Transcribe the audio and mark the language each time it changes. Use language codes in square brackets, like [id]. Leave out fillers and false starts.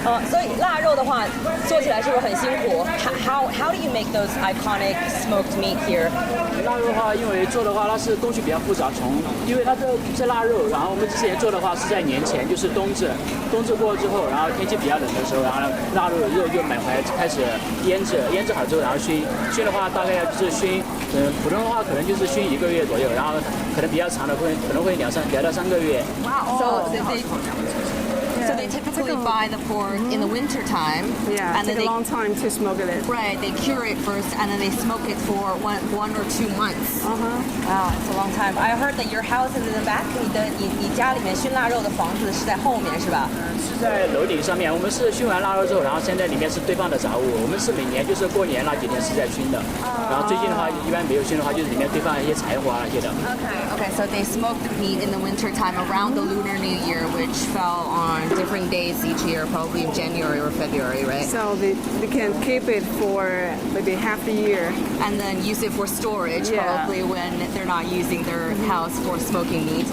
[zh] 所以腊肉的话，做起来是不是很辛苦？ [en] How do you make those iconic smoked meat here? [zh] 腊肉的话，因为做的话，它是工序比较复杂，因为它这是腊肉，然后我们之前做的话是在年前，就是冬至过之后，然后天气比较冷的时候，然后腊肉肉就买回来开始腌制好之后，然后熏的话大概就是熏，普通的话可能就是熏1个月左右，然后可能比较长的可能会2到3个月。 [en] Wow. So they typically buy the pork in the winter time. Yeah, and take then a long time to smoke it. Right, they cure it first, and then they smoke it for one or 2 months. Wow, it's a long time. I heard that your house is in the back. [zh] 你家里面熏腊肉的房子是在后面是吧？是在楼顶上面。我们是熏完腊肉之后，然后现在里面是堆放的杂物。我们是每年就是过年那几天是在熏的，然后最近的话一般没有熏的话，就是里面堆放一些柴火那些的。 [en] Okay, so they smoke the meat in the winter time around the Lunar New Year, which fell on different days each year, probably in January or February, right? So they can keep it for maybe half the year. And then use it for storage, Yeah. probably when they're not using their house for smoking meat.